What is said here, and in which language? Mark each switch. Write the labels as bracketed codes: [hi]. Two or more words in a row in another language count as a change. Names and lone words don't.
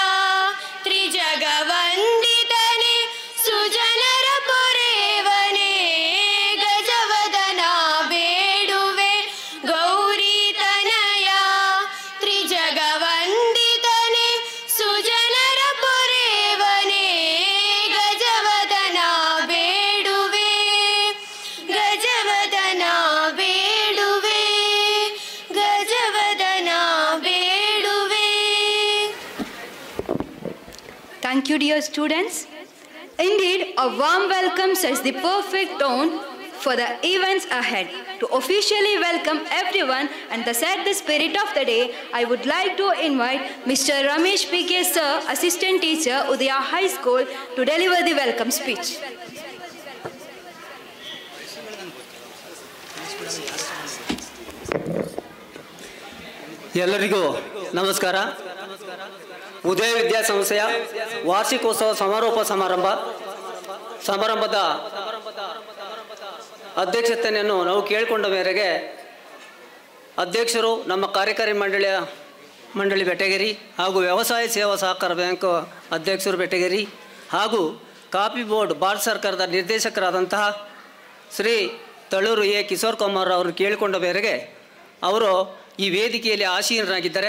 [kn] ತ್ರಿಜಗವಂದಿತನೆ ಸುಜನರ ಪೊರೆವನೆ ಗಜವದನ ಬೇಡುವೆ ಗೌರಿ ತನಯ ತ್ರಿಜಗವಂದಿತನೆ ಸುಜನರ ಪೊರೆವನೆ ಗಜವದನ ಬೇಡುವೆ ಗಜವದನ ಬೇಡುವೆ ಗಜವದನ ಬೇಡುವೆ. [en] Thank you, dear students. Indeed, a warm welcome sets the perfect tone for the events ahead. To officially welcome everyone and to set the spirit of the day, I would like to invite Mr. Ramesh P.K. Sir, Assistant Teacher, Udaya High School, to deliver the welcome speech. [kn] ಎಲ್ಲರಿಗೂ ನಮಸ್ಕಾರ. ಉದಯ ವಿದ್ಯಾಸಂಸ್ಥೆಯ ವಾರ್ಷಿಕೋತ್ಸವ ಸಮಾರೋಪ ಸಮಾರಂಭದ ಅಧ್ಯಕ್ಷತೆಯನ್ನು ನಾವು ಕೇಳಿಕೊಂಡ ಮೇರೆಗೆ ಅಧ್ಯಕ್ಷರು ನಮ್ಮ ಕಾರ್ಯಕಾರಿ ಮಂಡಳಿ ಬೆಟಗೇರಿ ಹಾಗೂ ವ್ಯವಸಾಯ ಸೇವಾ ಸಹಕಾರ ಬ್ಯಾಂಕ್ ಅಧ್ಯಕ್ಷರು ಬೆಟಗೇರಿ ಹಾಗೂ ಕಾಫಿ ಬೋರ್ಡ್ ಭಾರತ ಸರ್ಕಾರದ ನಿರ್ದೇಶಕರಾದಂತಹ ಶ್ರೀ ತಳೂರು ಎ ಕಿಶೋರ್ ಕುಮಾರ್ ಅವರು ಕೇಳಿಕೊಂಡ ಮೇರೆಗೆ ಅವರು ಈ ವೇದಿಕೆಯಲ್ಲಿ ಆಸೀನರಾಗಿದ್ದಾರೆ.